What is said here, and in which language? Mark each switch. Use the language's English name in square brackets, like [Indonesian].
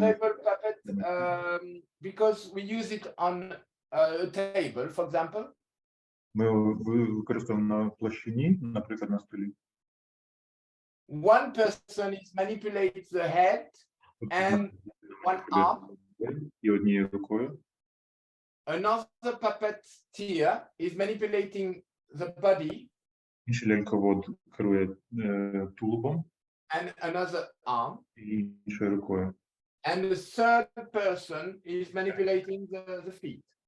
[English] Table puppet, because we use it on a table, for example. [Ukrainian] Ми використовуємо на площині, наприклад, на столі. [English] One person is manipulates the head and one arm. [Ukrainian] І однією рукою. [English] Another puppeteer is manipulating the body [Ukrainian] Інший ляльковод керує тулубом [English] and another arm. [Ukrainian] і іншою рукою. [English] And the third person is manipulating the feet.